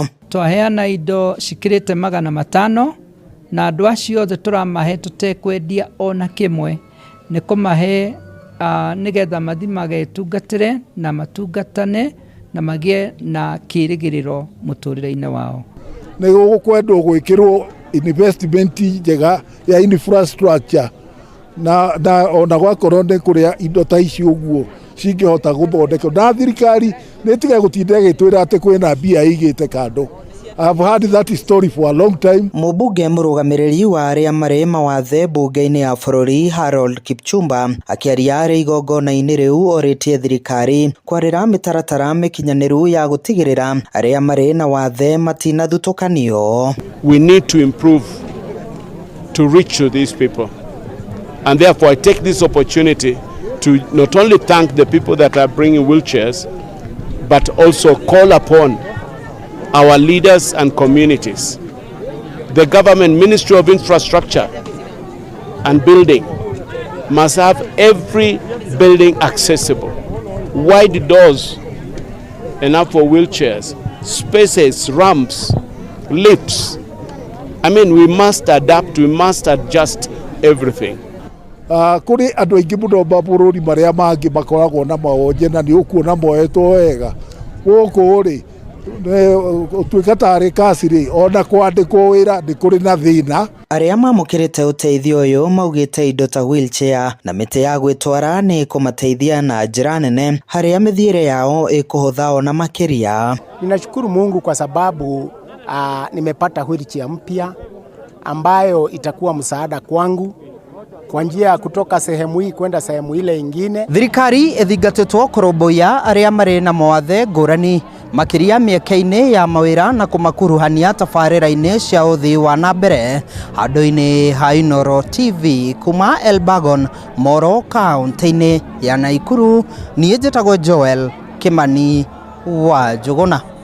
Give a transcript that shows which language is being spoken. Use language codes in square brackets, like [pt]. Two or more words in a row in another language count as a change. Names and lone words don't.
[ki] Twaheana indo cikĩrĩte 500 na andũ acio othe tũramahe tũtekwendia ona kĩmwe, nĩ kũmahe nĩgetha mathi magetungatĩre na matungatane na magĩe na kĩrĩgĩrĩro mũtũrĩre-inĩ wao. Nĩ gũkwendwo gwĩkĩrwo investment njega ya infrastructure na ona gwakorwo nĩ kũrĩa indo ta ici ũguo cingĩhota gũthondeka, na thirikari nĩ tiga gũtinda ĩgĩtwĩra atĩ kwĩna mbia igĩte kando. [en] I've heard that story for a long time. [ki] Mũmbunge mũrũgamĩrĩri wa arĩa marĩ mawathe mbunge-inĩ ya bũrũri Harold Kipchumba akĩaria arĩ igongona-inĩ rĩu orĩtie thirikari kwarĩra mĩtaratara mĩkinyanĩru ya gũtigĩrĩra arĩa marĩ na wathe matinathutũkanio. [en] We need to improve to reach to these people, and therefore I take this opportunity to not only thank the people that are bringing wheelchairs, but also call upon our leaders and communities. The government Ministry of Infrastructure and Building must have every building accessible, wide doors enough for wheelchairs, spaces, ramps, lifts. I mean, we must adapt, we must adjust everything. [ki] Kuri andũ aingĩ mũno mabũrũri marĩa mangĩ makoragwo na mawonje na nĩ ũkuona moetwo wega gũkũ rĩ ũtuĩka tarĩ kasirĩ ona kwandĩkwo wĩra nĩ kũrĩ na thĩna. Arĩa mamũkĩrĩte ũteithio ũyũ maugĩte indo ta wheelchair na mĩtĩ ya gwĩtwara nĩ kũmateithia na njĩra nene harĩa mĩthiĩre yao ĩkũhũtha ona makĩria. [sw] Ninashukuru Mungu kwa sababu nimepata wheelchair mpya ambayo itakuwa msaada kwangu kwa njia kutoka sehemu hii kwenda sehemu ile ingine. [ki] Thirikari ĩthingatĩtwo kũrũmbũiya arĩa marĩ na mawathe ngũrani makiria mĩeke-inĩ ya mawĩra na kũmakuruhania tabarĩra-inĩ cia ũthii wa na mbere. Handũ-inĩ ha Inooro TV kuma Elbagon, Moro kaunti-inĩ ya Nakuru, niĩ njĩtagwo Joel Kimani wa Njũgũna.